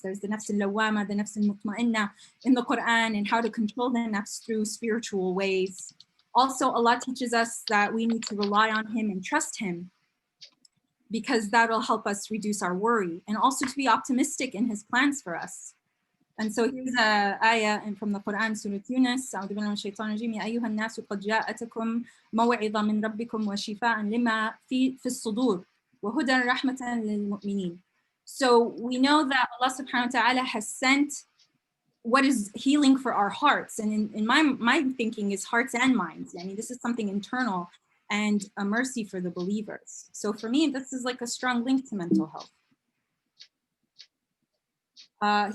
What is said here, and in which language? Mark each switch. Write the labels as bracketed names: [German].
[English] There's the nafs al-lawama, the nafs al-mutma'inna in the Quran, and how to control the nafs through spiritual ways. Also, Allah teaches us that we need to rely on Him and trust Him, because that'll help us reduce our worry, and also to be optimistic in His plans for us. And so here's a ayah from the Quran, Surah Yunus. [Arabic] أعوذ بالله من الشيطان الرجيم. يا أيها الناس قد جاءتكم موعظة من ربكم وشفاء لما في الصدور وهدى رحمة للمؤمنين. [English] So we know that Allah subhanahu wa ta'ala has sent what is healing for our hearts. And in my thinking is hearts and minds. I mean, this is something internal and a mercy for the believers. So for me, this is like a strong link to mental health.